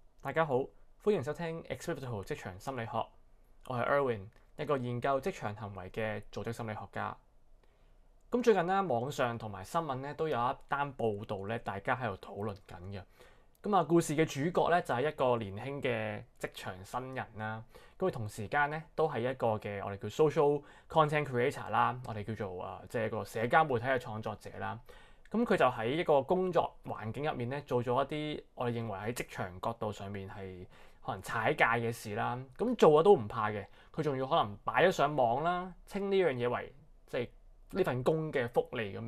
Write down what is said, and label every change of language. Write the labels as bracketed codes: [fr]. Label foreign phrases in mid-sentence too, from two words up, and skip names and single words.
[yue] 大家好，歡迎收聽 Experito 職場心理學。我係 Erwin，一個研究職場行為嘅組織心理學家。咁最近咧，網上同埋新聞咧都有一單報導咧，大家喺度討論緊嘅。故事嘅主角咧就係一個年輕嘅職場新人啦。咁佢同時間咧都係一個嘅我哋叫 [en] social content creator [yue] 啦，我哋叫做即係一個社交媒體嘅創作者啦。咁佢就喺一個工作環境入面咧，做咗一啲我哋認為喺職場角度上面係可能踩界嘅事啦。咁做咗都唔怕嘅，佢仲要可能擺咗上網啦，稱呢樣嘢為即係呢份工嘅福利咁樣。